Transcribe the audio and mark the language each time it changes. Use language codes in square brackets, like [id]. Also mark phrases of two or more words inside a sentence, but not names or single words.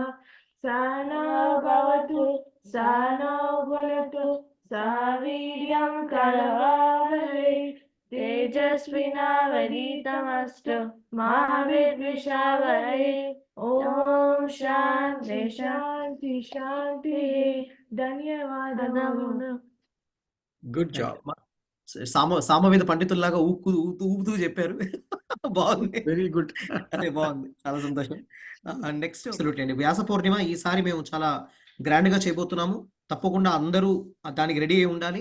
[sa] सा नो भवतु सा नो भुनक्तु सा वीर्यं करवावहै तेजस्विनावधीतमस्तु मा विद्विषावहै। ओम शांति शांति शांति। [te] ధన్యవాదాలు. [en] good job. [te] సామవేద పండితుల్లాగా ఊపుతూ చెప్పారు. బాగుంది, [en] very good. [te] అదే బాగుంది, చాలా సంతోషం. నెక్స్ట్ అండి వ్యాస పూర్ణిమ. ఈసారి మేము చాలా గ్రాండ్ గా చేయబోతున్నాము. తప్పకుండా అందరూ దానికి రెడీ అయి ఉండాలి.